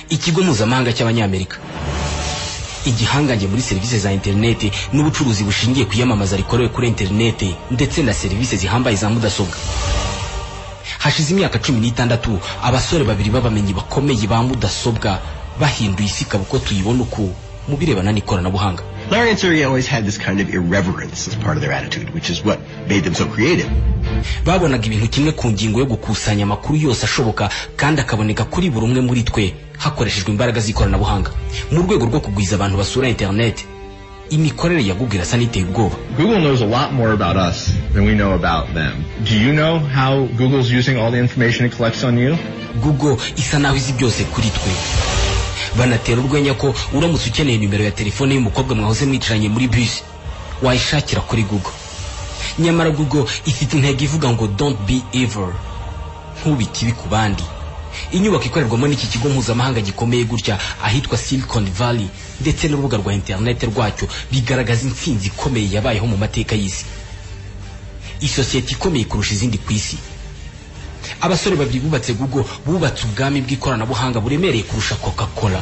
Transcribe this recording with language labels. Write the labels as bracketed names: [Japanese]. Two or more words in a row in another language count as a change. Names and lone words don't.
[Kinyarwanda] ikigo mpuzamahanga cy'abanyamerika, igihangange muri serivisi za interineti n'ubucuruzi bushingiye ku iyamamaza rikorewe kuri interineti ndetse na serivisi zihambaye za mudasobwa. Hashize imyaka 16 abasore babiri b'abamenyi bakomeye ba mudasobwa bahinduye isi kabuko tuyibona uko mu birebana n'ikoranabuhanga. [English] Larry and Sergey always had this kind of irreverence as part of their attitude, which is what made them so creative. [Kinyarwanda] Babonaga ibintu kimwe ku ngingo yo gukusanya amakuru yose ashoboka kandi akaboneka kuri buri umwe muri twe hakoreshejwe imbaraga z'ikoranabuhanga. Mu rwego rwo kugwiza abantu basura internet, imikorere ya Google irasa n'iteye ubwoba. [English] Google knows a lot more about us than we know about them. Do you know how Google's using all the information it collects on you? [Kinyarwanda] Google isa naho izi byose kuri twe. Banatera urwenya ko uramutse ukeneye nimero ya telefone y'umukobwa mwahoze mwicaranye muri bus wayishakira kuri Google. Nyamara Google ifite intego ivuga ngo [English] don't be evil, [Kinyarwanda] ntubikibi ku bandi. Inyubako ikorerwamo n'iki kigo mpuzamahanga gikomeye gutya ahitwa Silicon Valley ndetse n'urubuga rwa internet rwacyo bigaragaza intsinzi ikomeye yabayeho mu mateka y'isi. Isosiyete ikomeye kurusha izindi ku isi. Abasore babiri bubatse Google bubatse ubwami bw'ikoranabuhanga buremereye kurusha Coca-Cola.